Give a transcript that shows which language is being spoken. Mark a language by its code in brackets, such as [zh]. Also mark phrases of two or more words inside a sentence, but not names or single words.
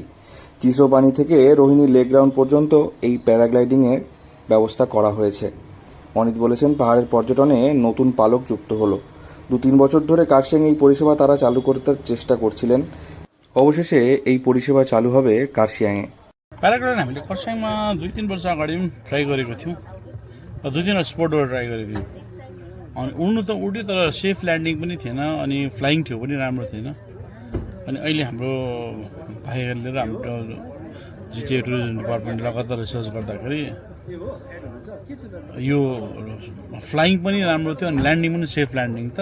[bn] চিসোপানি থেকে রোহিণী লেক গ্রাউন্ড পর্যন্ত এই প্যারাগ্লাইডিংয়ের ব্যবস্থা করা হয়েছে। অনিত বলেছেন, পাহাড়ের পর্যটনে নতুন পালক যুক্ত হলো। 2-3 বছর ধরে কার্শিয়াং এই পরিষেবা তারা চালু করতে চেষ্টা করছিলেন। অবশেষে এই পরিষেবা চালু হবে কার্শিয়াংয়ে। [ne] प्याराग्लाइडिङ हामीले खरसाङमा 2-3 वर्ष अगाडि पनि ट्राई गरेको थियौँ र 2-3 स्पोटबाट ट्राई गरेको थियौँ। अनि उड्नु त उड्यो तर [en] safe landing [ne] पनि थिएन अनि फ्लाइङ थियो पनि राम्रो थिएन। अनि अहिले हाम्रो भाइहरूले र हाम्रो जिटिए टुरिज्म डिपार्टमेन्ट लगातार रिसर्च गर्दाखेरि यो फ्लाइङ पनि राम्रो थियो अनि ल्यान्डिङ पनि [en] safe landing [ne] त।